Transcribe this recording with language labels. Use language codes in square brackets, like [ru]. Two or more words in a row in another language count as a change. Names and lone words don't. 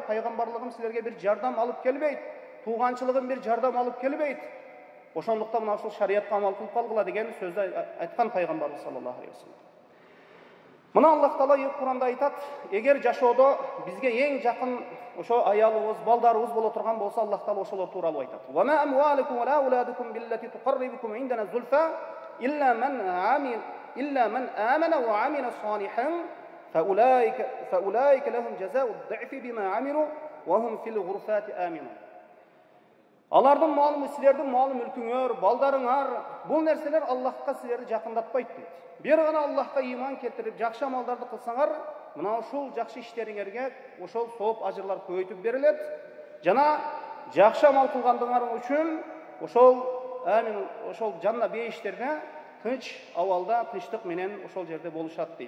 [ky] Пайгамбарлыгым силерге бир жардам алып келбейт. Туганчылыгым бир жардам алып келбейт. Ошондуктан мына ушул шариятка амал кылып калгыла" деген сөздү айткан Пайгамбарыбыз [ar] صلى الله عليه وسلم. [ky] Мына Аллах Таала Куранда айтат: "Эгер жашоодо бизге эң жакын ошо аялыбыз, балдарыбыз боло турган болсо, Аллах Таала ошолор тууралуу айтат. [ar] وما أموالكم ولا أولادكم بالتي تقربكم عندنا زلفى إلا من آمن وعمل صالحا فأولئك لهم جزاء الضعف بما عملوا وهم في الغرفات آمنون." [ky] Алардын малы, силердин малы мүлкүңөр, балдарыңар, бул нерселер Аллахка силерди жакындатпайт дейт. Бир гана Аллахка иман келтирип, жакшы амалдарды кылсаңар, мына ушул жакшы иштериңерге ошол сооп ажырлар көбөйтүп берилет. Жана жакшы амал кылгандыгыңар үчүн ошол жанна бейиштерде тынч абалда, тынчтык менен ошол жерде болушат дейт.